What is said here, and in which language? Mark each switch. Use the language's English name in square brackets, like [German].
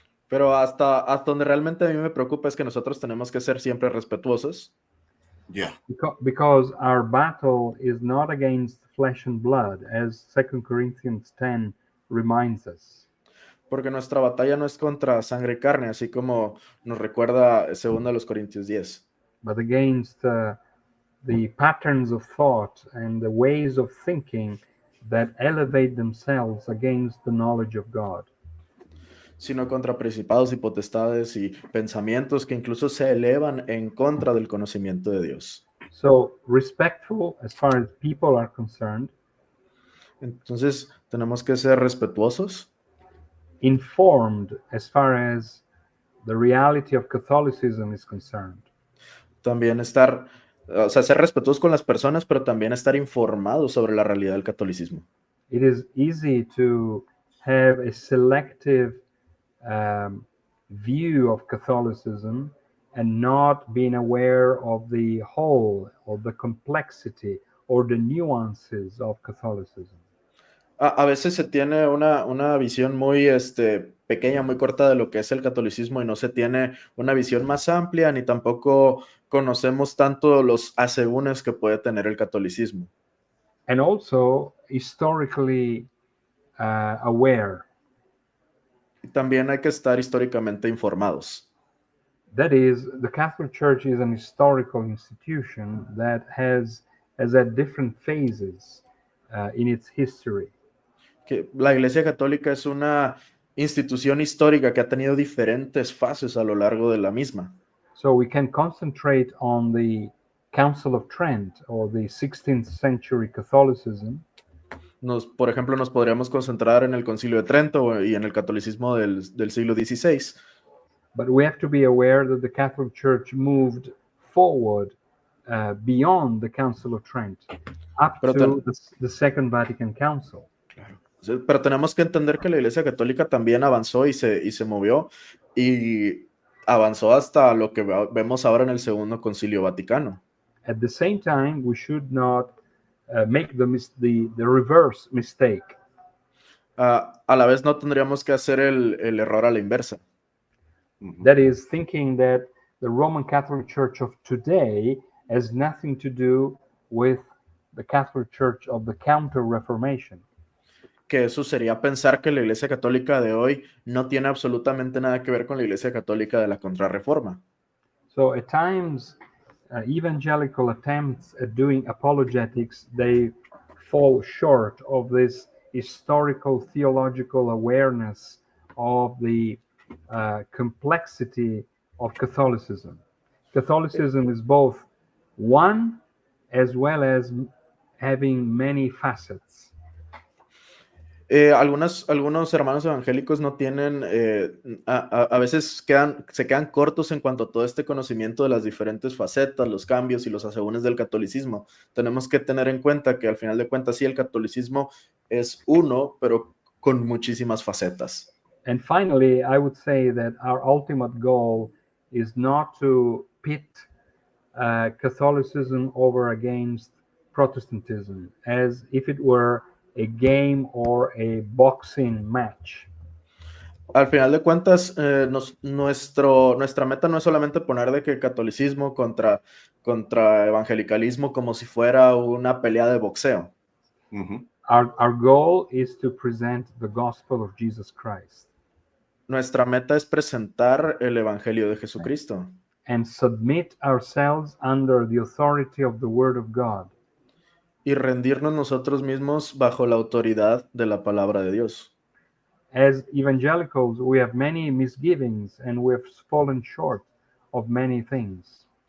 [Spanish] Pero hasta donde realmente a mí me preocupa es que nosotros tenemos que ser siempre respetuosos. [English] Because our battle is not against flesh and blood, as 2 Corinthians 10 reminds us. [Spanish] Porque nuestra batalla no es contra sangre y carne, así como nos recuerda 2 Corintios 10. [English] But against the patterns of thought and the ways of thinking that elevate themselves against the knowledge of God. [Spanish] Sino contra principados y potestades y pensamientos que incluso se elevan en contra del conocimiento de Dios. [English] So, respectful as far as people are concerned. [Spanish] Entonces, tenemos que ser respetuosos. [English] Informed as far as the reality of Catholicism is concerned. [Spanish] También ser respetuosos con las personas, pero también estar informados sobre la realidad del catolicismo. [English] It is easy to have a selective view of Catholicism and not being aware of the whole, or the complexity, or the nuances of Catholicism. [Spanish] A veces se tiene una visión muy pequeña, muy corta de lo que es el catolicismo y no se tiene una visión más amplia ni tampoco conocemos tanto los asegúnes que puede tener el catolicismo. [English] And also historically aware. [Spanish] Y también hay que estar históricamente informados. [English] That is, the Catholic Church is an historical institution that has had different phases in its history. [Spanish] Que la Iglesia Católica es una institución histórica que ha tenido diferentes fases a lo largo de la misma. [English] So we can concentrate on the Council of Trent or the 16th century Catholicism. [Spanish] Por ejemplo, nos podríamos concentrar en el Concilio de Trento y en el catolicismo del siglo XVI. [English] But we have to be aware that the Catholic Church moved forward beyond the Council of Trent up to the Second Vatican Council. [Spanish] Pero tenemos que entender que la Iglesia Católica también avanzó y se movió y avanzó hasta lo que vemos ahora en el Segundo Concilio Vaticano. [English] At the same time, we should not make the reverse mistake. [Spanish] A la vez no tendríamos que hacer el error a la inversa. [English] That is, thinking that the Roman Catholic Church of today has nothing to do with the Catholic Church of the Counter-Reformation. [Spanish] Que eso sería pensar que la Iglesia Católica de hoy no tiene absolutamente nada que ver con la Iglesia Católica de la Contrarreforma. [English] So at times, evangelical attempts at doing apologetics, they fall short of this historical theological awareness of the complexity of Catholicism. Catholicism is both one as well as having many facets. [Spanish] Algunos hermanos evangélicos no tienen, a veces se quedan cortos en cuanto a todo este conocimiento de las diferentes facetas, los cambios y los asegúnes del catolicismo. Tenemos que tener en cuenta que al final de cuentas sí, el catolicismo es uno, pero con muchísimas facetas. [English] And finally, I would say that our ultimate goal is not to pit Catholicism over against Protestantism as if it were a game or a boxing match. [Spanish] Al final de cuentas, nuestra meta no es solamente poner de que catolicismo contra evangelicalismo como si fuera una pelea de boxeo. [English] Our goal is to present the gospel of Jesus Christ. [Spanish] Nuestra meta es presentar el evangelio de Jesucristo. [English] And submit ourselves under the authority of the Word of God. [Spanish] Y rendirnos nosotros mismos bajo la autoridad de la palabra de Dios. [English] As evangelicals, we have many misgivings and we have fallen short of many things.